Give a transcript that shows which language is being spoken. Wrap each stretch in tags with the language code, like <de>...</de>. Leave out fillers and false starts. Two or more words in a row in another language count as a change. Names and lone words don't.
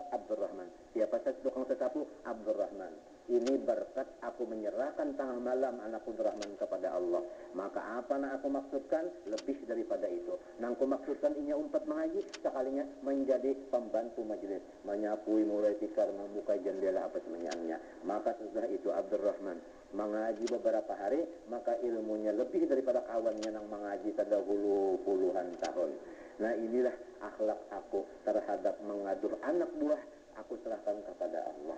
<id>Abdurrahman. Siapa tukang sesapu? Abdurrahman. Ini berkat aku menyerahkan tengah malam anak Abdurrahman kepada Allah. Maka apa yang aku maksudkan? Lebih daripada itu.</id> <bjn>Nang aku maksudkan inya umpat mengaji,</bjn> <id>sekalinya menjadi pembantu majelis, menyapui mulai tikar, membuka jendela apa semuanya. Maka setelah itu Abdurrahman mengaji beberapa hari, maka ilmunya lebih daripada kawannya yang mengaji terdahulu puluhan tahun. Nah inilah akhlak aku terhadap mengaduh anak buah, aku serahkan kepada Allah.</id>